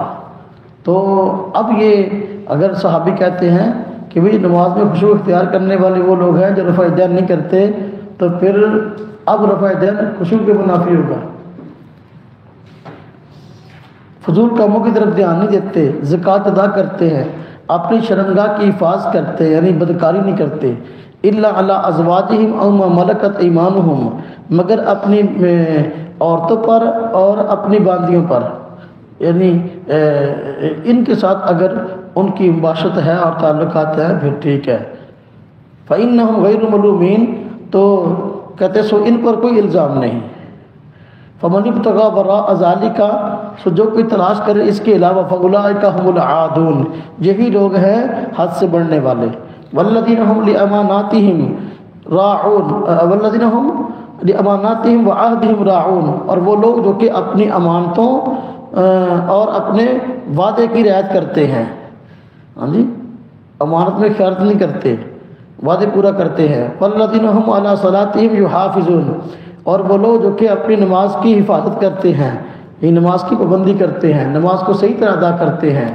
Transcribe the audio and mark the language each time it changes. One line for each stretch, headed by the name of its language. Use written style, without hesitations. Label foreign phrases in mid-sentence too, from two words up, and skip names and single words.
Urdu: تو اب یہ اگر صحابی کہتے ہیں کہ بھئی نماز میں خشوع اختیار کرنے والے وہ لوگ ہیں جو رفع یدین نہیں کرتے، تو پھر اب رفع یدین خشوع کے منافی ہوگا۔ فضول کاموں کی طرف دھیان نہیں دیتے، زکوٰۃ ادا کرتے ہیں، اپنی شرمگاہ کی حفاظت کرتے ہیں، یعنی بدکاری نہیں کرتے۔
Arabic: الا علی ازواجہم او ما ملکت ایمانہم،
Urdu: مگر اپنی عورتوں پر اور اپنی باندیوں پر، یعنی ان کے ساتھ اگر ان کی مباشرت ہے اور تعلقات ہیں پھر ٹھیک ہے۔
Arabic: فإنہم غیر ملومین،
Urdu: تو کہتے سو ان پر کوئی الزام نہیں۔
Arabic: فمن ابتغى وراء ذلك،
Urdu: سو جو کوئی تلاش کرے اس کے علاوہ،
Arabic: فاولئک هم العادون،
Urdu: یہی لوگ ہیں حد سے بڑھنے والے۔
Arabic: والذین هم لاماناتهم راعون، والذین هم لاماناتهم وعهدهم راعون،
Urdu: اور وہ لوگ جو کہ اپنی امانتوں اور اپنے وعدے کی رعایت کرتے ہیں۔ ہاں جی، امانت میں خیانت نہیں کرتے، وعدے پورا کرتے ہیں۔
Arabic: والذین هم علی صلاتهم یحافظون،
Urdu: اور وہ لوگ جو کہ اپنی نماز کی حفاظت کرتے ہیں، یہ نماز کی پابندی کرتے ہیں، نماز کو صحیح طرح ادا کرتے ہیں۔